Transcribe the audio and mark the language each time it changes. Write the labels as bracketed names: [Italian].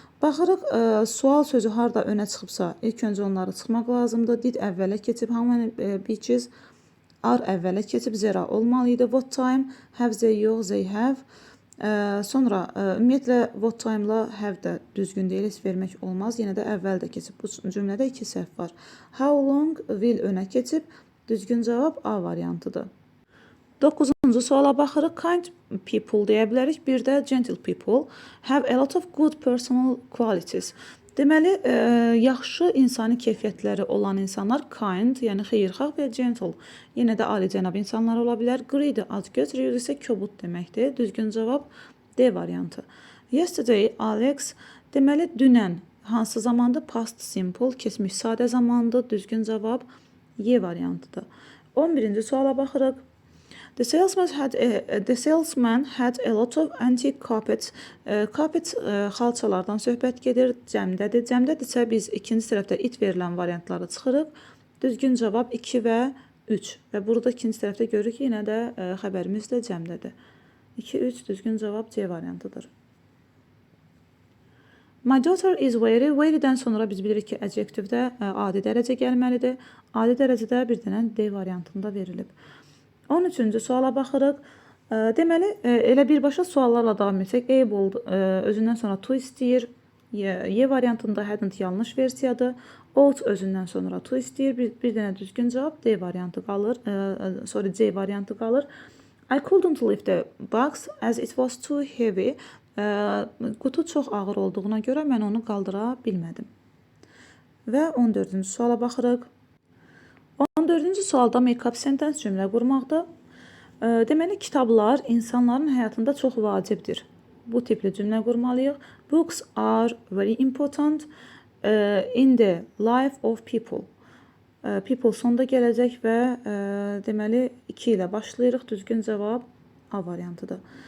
[Azerbaijani] Baxırıq, sual sözü harda önə çıxıbsa, ilk öncə onları çıxmaq lazımdır. Did əvvələ keçib, [English] how many beaches? [Azerbaijani] Are əvvələ keçib, zera olmalıydı. [English] What time? [Azerbaijani] Have they yox, they have. Sonra ümumiyyətlə what time-la have də düzgün deyil, heç vermək olmaz. Yenə də əvvəl də keçib. Bu cümlədə 2 səhv var. [English] How long will [Azerbaijani] önə keçib. Düzgün cavab A variantıdır. 9-cu suala baxırıq. Kind people deyə bilərik. Bir də [English] gentle people have a lot of good personal qualities. [Azerbaijani] Deməli, yaxşı insani keyfiyyətləri olan insanlar kind, yəni xeyirxah və gentle. Yenə də alicənab insanlar ola bilər. Greedy, acgöz, rude isə kobud deməkdir. Düzgün cavab D variantı. Yesterday, Alex, deməli, dünən hansı zamandır? Past simple, keçmiş sadə zamandır. Düzgün cavab Y variantıdır. 11-ci suala baxırıq. [English] The salesman had a lot of antique carpets. [Azerbaijani] Carpet xalçalardan söhbət gedir, cəmdədir. Cəmdədirsə biz ikinci tərəfdə it verilən variantları çıxırıq. Düzgün cavab 2 və 3. Və burada ikinci tərəfdə görürük ki, yenə də xəbərimiz də cəmdədir. 2, 3 düzgün cavab C variantıdır. [English] My daughter is very. [Azerbaijani] Very'dən sonra biz bilirik ki, adjektivdə adi dərəcə gəlməlidir. Adi dərəcədə bir dənə D variantında verilib. 13-cü suala baxırıq. Deməli, elə birbaşa suallarla davam etsək, able özündən sonra to istəyir. Y variantında hadn't yanlış versiyadır. Ought özündən sonra to istəyir. Bir dənə düzgün cavab D variantı qalır. C variantı qalır. [English] I couldn't lift the box as it was too heavy. [Azerbaijani] Qutu çox ağır olduğuna görə mən onu qaldıra bilmədim. Və 14-cü suala baxırıq. 14-cü sualda make-up sentence cümlə qurmaqdır. Deməli, kitablar insanların həyatında çox vacibdir. Bu tipli cümlə qurmalıyıq. [English] Books are very important in the life of people. [Azerbaijani] People sonda gələcək və deməli 2 ilə başlayırıq. Düzgün cavab A variantıdır.